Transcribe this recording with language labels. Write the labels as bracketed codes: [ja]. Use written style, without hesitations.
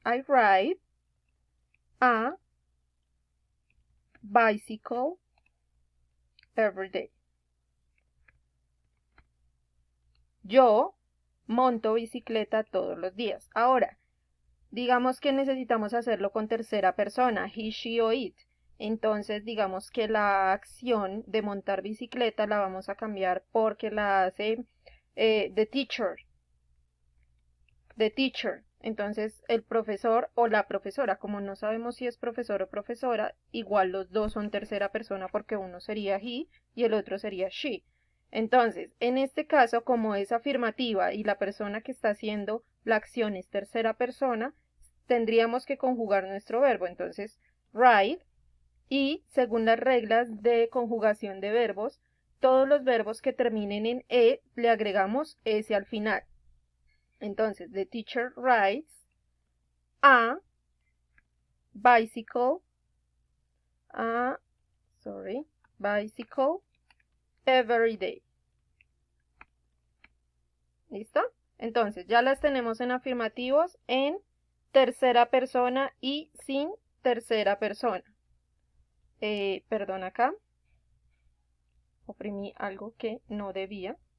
[en] I ride a bicycle every day. [es] Yo monto bicicleta todos los días. Ahora, digamos que necesitamos hacerlo con tercera persona, he, she o it. Entonces, digamos que la acción de montar bicicleta la vamos a cambiar porque la hace the teacher. The teacher. Entonces, el profesor o la profesora, como no sabemos si es profesor o profesora, igual los dos son tercera persona porque uno sería he y el otro sería she. Entonces, en este caso, como es afirmativa y la persona que está haciendo la acción es tercera persona, tendríamos que conjugar nuestro verbo. Entonces, ride y según las reglas de conjugación de verbos, todos los verbos que terminen en e le agregamos s al final. [en] Entonces, the teacher rides a bicycle, a, bicycle every day. [es] ¿Listo? Entonces, ya las tenemos en afirmativos en tercera persona y sin tercera persona. Perdón, acá oprimí algo que no debía.